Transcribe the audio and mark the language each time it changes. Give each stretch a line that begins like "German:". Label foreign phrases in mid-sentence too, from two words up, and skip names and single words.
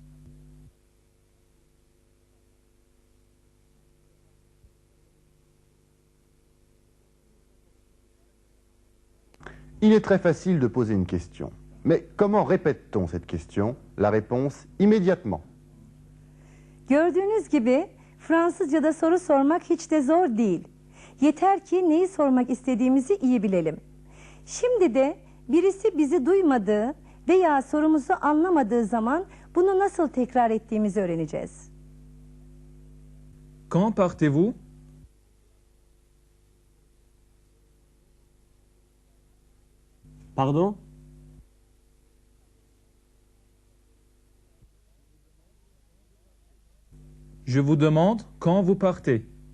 French: Il est très facile de poser une question. Mais comment répète-t-on cette question? La réponse immédiatement.
Turkish: Gördüğünüz gibi Fransızca'da soru sormak hiç de zor değil. Yeter ki neyi sormak istediğimizi iyi bilelim. Şimdi de birisi bizi duymadığı veya sorumuzu anlamadığı zaman bunu nasıl tekrar ettiğimizi öğreneceğiz.
French: Quand partez-vous? Pardon? Je vous demande quand vous partez.